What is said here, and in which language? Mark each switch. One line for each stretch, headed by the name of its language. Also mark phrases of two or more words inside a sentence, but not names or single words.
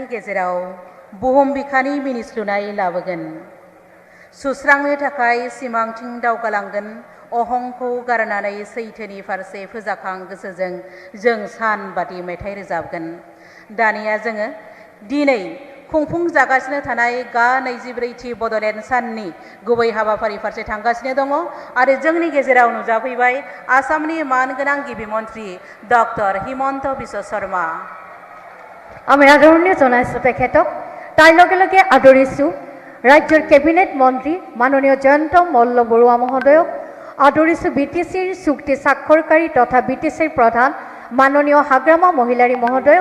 Bodo: गेजेराव बुहुम बिखानि मिनिस्लुनाय लाबोगोन, सुस्रांनो थाखाय सिमांथिं दावगालांगोन, अहंखौ गारनानै सैथोनि फारसे फोजाखां गोसोजों जों सान बादि मेथाइ रोजाबगोन। दानिया जोङो दिनै खुंफुंजागासिनो थानाय गा 24थि बड'लेण्ड साननि गुबै हाबाफारि फारसे थांगासिनो दङ आरो जोंनि गेजेराव नुजाफैबाय आसामनि मानगोनां गिबि मन्त्रि डक्टर हिमন্ত বিশ্ব শৰ্মা।
Assamese: আমি আদৰণি জনাইছোঁ তেখেতক। তাৰ লগে লগে আদৰিছোঁ ৰাজ্যৰ কেবিনেট মন্ত্ৰী মাননীয় জয়ন্ত মল্ল বৰুৱা মহোদয়ক। আদৰিছোঁ BTCৰ চুক্তি স্বাক্ষৰকাৰী তথা BTCৰ প্ৰধান মাননীয় হাগ্ৰামা মহিলাৰী মহোদয়ক।